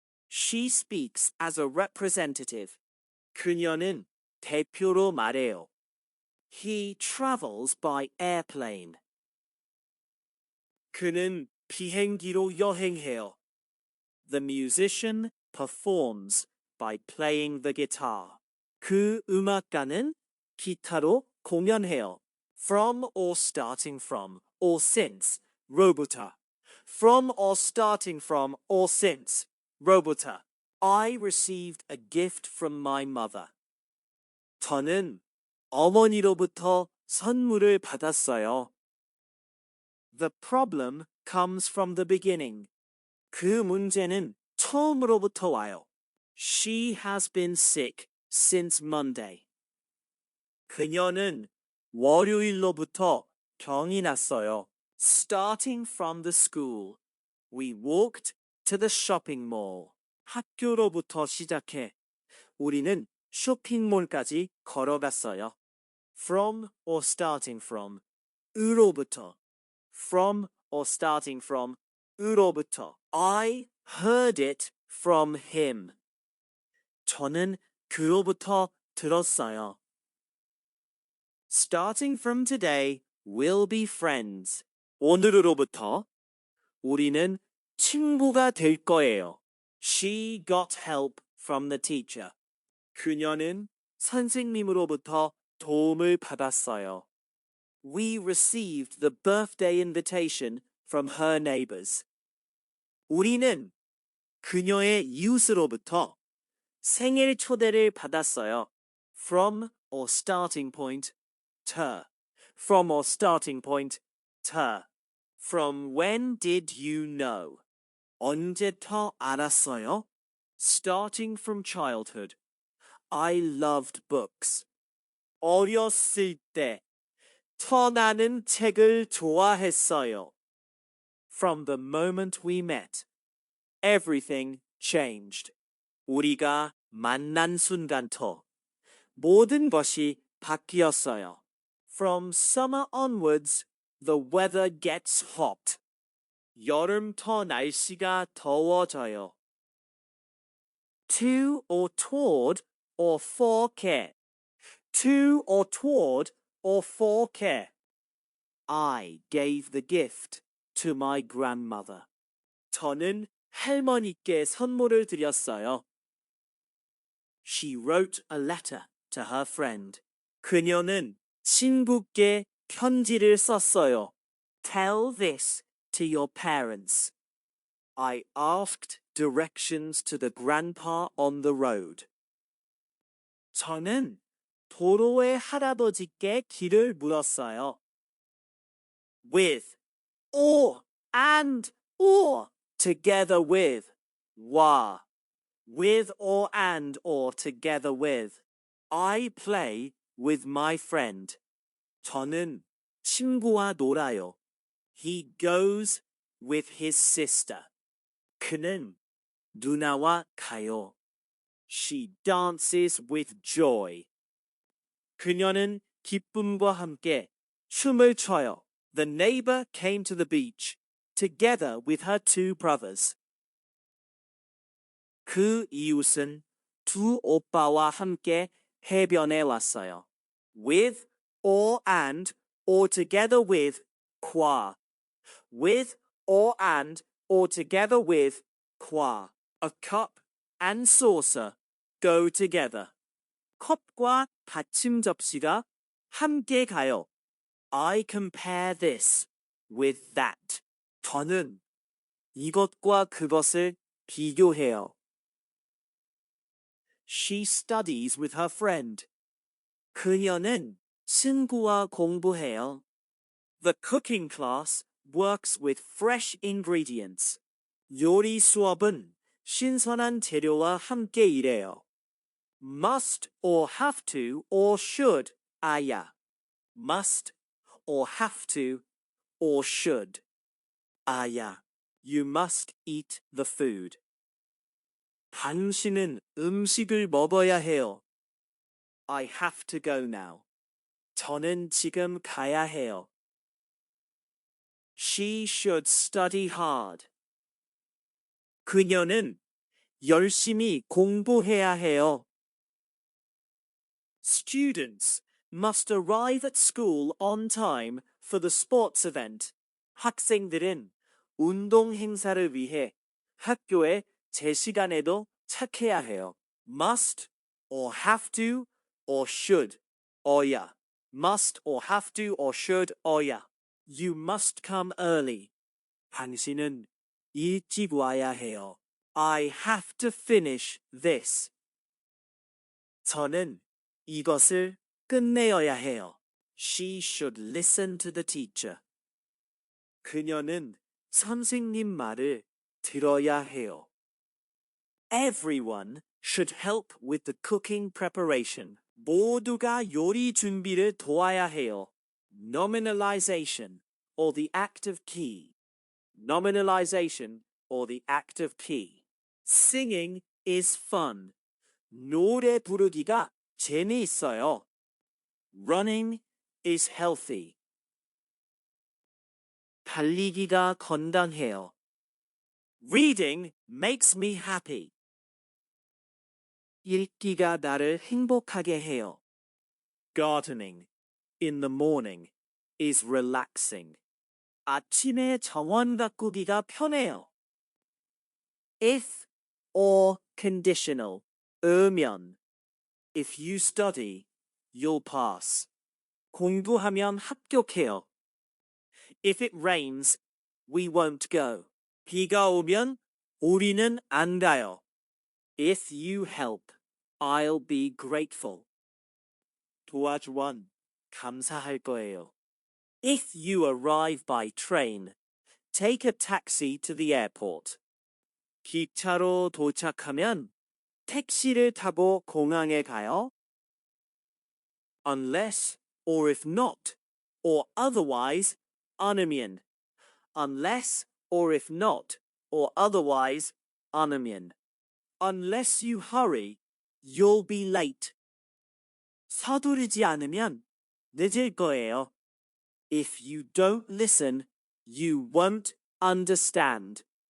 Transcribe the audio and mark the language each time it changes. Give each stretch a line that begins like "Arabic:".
English: She speaks as a representative.
Korean: 그녀는 대표로 말해요.
English: He travels by airplane.
Korean: 그는 비행기로 여행해요.
English: The musician performs by playing the guitar.
Korean: 그 음악가는 기타로 공연해요.
English: From or starting from or since.
Korean: 로부터.
English: From or starting from or since.
Korean: 로부터.
English: I received a gift from my mother.
Korean: 저는 어머니로부터 선물을 받았어요.
English: The problem comes from the beginning.
Korean: 그 문제는 처음으로부터 와요.
English: She has been sick since Monday.
Korean: 그녀는 월요일로부터 병이 났어요.
English: Starting from the school, we walked to the shopping mall.
Korean: 학교로부터 시작해 우리는 쇼핑몰까지 걸어갔어요.
English: From or starting from, 으로부터. From or starting from, 으로부터. I heard it from him.
Korean: 저는 그로부터 들었어요.
English: Starting from today, we'll be friends.
Korean: 오늘로부터 우리는 친구가 될 거예요.
English: She got help from the teacher.
Korean: 그녀는 선생님으로부터 도움을 받았어요.
English: We received the birthday invitation from her neighbors.
Korean: 우리는 그녀의 이웃으로부터 생일 초대를 받았어요.
English: From or starting point, to. From or starting point, to. From when did you know?
Korean: 언제부터 알았어요?
English: Starting from childhood. I loved books.
Korean: 어렸을 때 나는 책을 좋아했어요.
English: From the moment we met, everything changed.
Korean: 우리가 만난 순간부터 모든 것이 바뀌었어요.
English: From summer onwards, the weather gets hot.
Korean: 여름부터 날씨가 더워져요.
English: To or toward or for care. To or toward or for care. I gave the gift to my grandmother.
Korean: 저는 할머니께 선물을 드렸어요.
English: She wrote a letter to her friend.
Korean: 그녀는 친구께 편지를 썼어요.
English: Tell this to your parents. I asked directions to the grandpa on the road.
Korean: 저는 도로의 할아버지께 길을 물었어요.
English: With, or, and, or, together with, 와, with or and or together with. I play with my friend.
Korean: 저는 친구와 놀아요.
English: He goes with his sister.
Korean: 그는 누나와 가요.
English: She dances with joy.
Korean: 그녀는 기쁨과 함께 춤을 춰요.
English: The neighbor came to the beach together with her two brothers.
Korean: 그 이웃은 두 오빠와 함께 해변에 왔어요.
English: With or and or together with qua. With or and or together with qua. A cup and saucer go together.
Korean: 컵과 받침 접시가 함께 가요.
English: I compare this with that.
Korean: 저는 이것과 그것을 비교해요.
English: She studies with her friend.
Korean: 그녀는 친구와 공부해요.
English: The cooking class works with fresh ingredients.
Korean: 요리 수업은 신선한 재료와 함께 일해요.
English: Must or have to or should 아야. Must or have to or should 아야. You must eat the food.
Korean: 당신은 음식을 먹어야 해요.
English: I have to go now.
Korean: 저는 지금 가야 해요.
English: She should study hard.
Korean: 그녀는 열심히 공부해야 해요.
English: Students must arrive at school on time for the sports event.
Korean: 학생들은 운동 행사를 위해 학교에 제 시간에도 착해야 해요.
English: Must or have to or should 어야. Must or have to or should 어야. You must come early.
Korean: 당신은 일찍 와야 해요.
English: I have to finish this.
Korean: 저는 이것을 끝내어야 해요.
English: She should listen to the teacher.
Korean: 그녀는 선생님 말을 들어야 해요.
English: Everyone should help with the cooking preparation.
Korean: 모두가 요리 준비를 도와야 해요.
English: Nominalization or the active key. Nominalization or the active key. Singing is fun.
Korean: 노래 부르기가 재미있어요.
English: Running is healthy.
Korean: 달리기가 건강해요.
English: Reading makes me happy.
Korean: 읽기가 나를 행복하게 해요.
English: Gardening in the morning is relaxing.
Korean: 아침에 정원 가꾸기가 편해요.
English: If or conditional. 으면. If you study, you'll pass.
Korean: 공부하면 합격해요.
English: If it rains, we won't go.
Korean: 비가 오면 우리는 안 가요.
English: If you help, I'll be grateful.
Korean: 도와주원 감사할 거예요.
English: If you arrive by train, take a taxi to the airport.
Korean: 기차로 도착하면 택시를 타고 공항에 가요.
English: Unless or if not or otherwise 않으면. Unless or if not or otherwise 않으면. Unless you hurry, you'll be late.
Korean: 서두르지 않으면 늦을 거예요.
English: If you don't listen, you won't understand.